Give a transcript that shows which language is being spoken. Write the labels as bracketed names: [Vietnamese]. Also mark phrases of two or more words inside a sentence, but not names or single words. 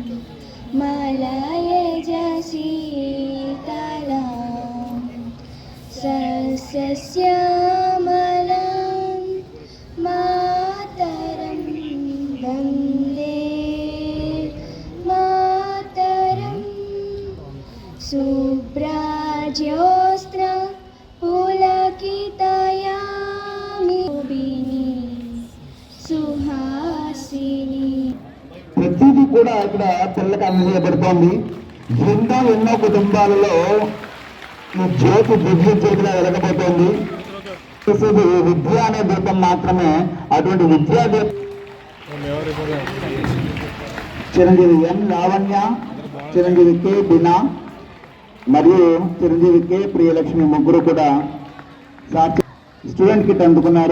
[Sanskrit] मलयज शीतलां सस्यश्यामलां मातरं वन्दे मातरं शुभ्राज्योत्स्ना पुलकितयामिनी सुहासिनी [Telugu] ప్రతిదీ కూడా ఇక్కడ పిల్లలకు అందజేయబడుతోంది. ఇంకా ఎన్నో కుటుంబాలలో ఈ జ్యోతి దివ్య జ్యోతిగా వెలగబోతోంది. విద్య అనే దీపం మాత్రమే. అటువంటి విద్యా దీపం చిరంజీవి ఎం లావణ్య, చిరంజీవి కె బినా మరియు చిరంజీవి కె ప్రియలక్ష్మి ముగ్గురు కూడా [English] student kit [Telugu] అందుకున్నారు.